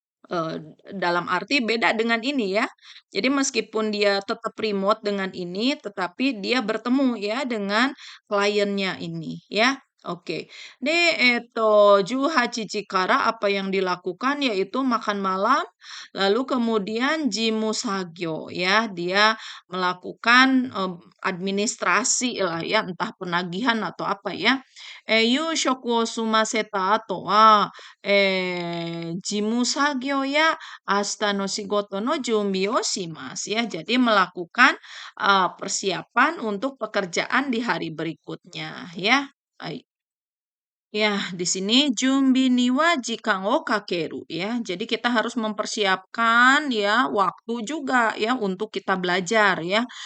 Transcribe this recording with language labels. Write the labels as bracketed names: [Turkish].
[Indonesian] Eee, dalam arti beda dengan ini ya. Jadi meskipun dia tetap remote dengan ini, tetapi dia bertemu ya dengan kliennya ini ya. Oke. [Japanese] De 18 jikara [Indonesian] apa yang dilakukan yaitu makan malam, lalu kemudian jimu sagyo ya, dia melakukan, administrasi lah ya, entah penagihan atau apa ya. [Japanese] Yushoku wo sumaseta ato wa 事務作業や明日の仕事の準備をしますya. [Indonesian] Jadi melakukan persiapan untuk pekerjaan di hari berikutnya ya. Baik. Ya, di sini [Japanese] jumbi niwa jikan o kakeru ya. [Indonesian] Jadi kita harus mempersiapkan ya waktu juga ya untuk kita belajar ya.